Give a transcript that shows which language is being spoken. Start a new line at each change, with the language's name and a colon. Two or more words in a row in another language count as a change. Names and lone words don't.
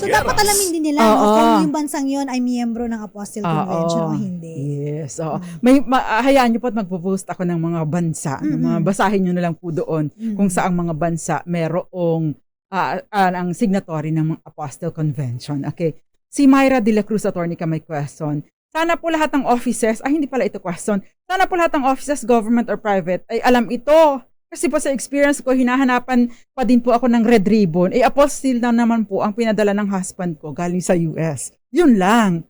Filipino: So, dapat alamin din nila no, kung yung bansang yon ay miyembro ng Apostille Convention o hindi. Yes. Hayaan niyo po at magpo-post ako ng mga bansa. Basahin niyo na lang po doon kung saang mga bansa merong ang signatory ng mga Apostille Convention. Okay. Si Myra de la Cruz, attorney Cam, may question. Sana po lahat ng offices, hindi pala ito question. Sana po lahat ng offices,
English: government or private,
Filipino: ay alam ito. Kasi po sa experience ko, hinahanapan pa din po ako ng red ribbon. Apostille na naman po ang pinadala ng husband ko galing sa US. Yun lang.